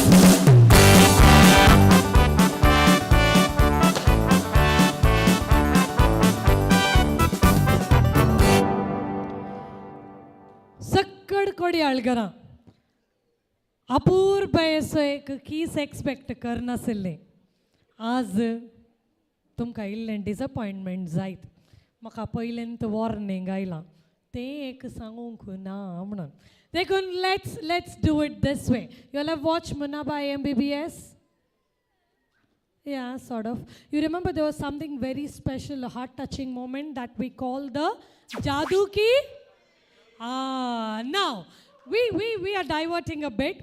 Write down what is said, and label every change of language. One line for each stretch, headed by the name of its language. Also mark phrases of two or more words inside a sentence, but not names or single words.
Konkani: Sakkad kodi algara. अपूर्व ऐसो एक कीस एक्सपेक्ट करना सिल्ले आज तुमकां इल्लें डिसअपॉइंटमेंट जायत म्हाका पयलेंत वॉर्निंग आयलां तें एक सांगूंक ना म्हणून देखून
English: let's do it this way. You'll have watched Munaba MBBS? Yeah, sort of. You remember there was something very special, a heart-touching moment that we call the Jadoo Ki? Now, we are diverting a bit.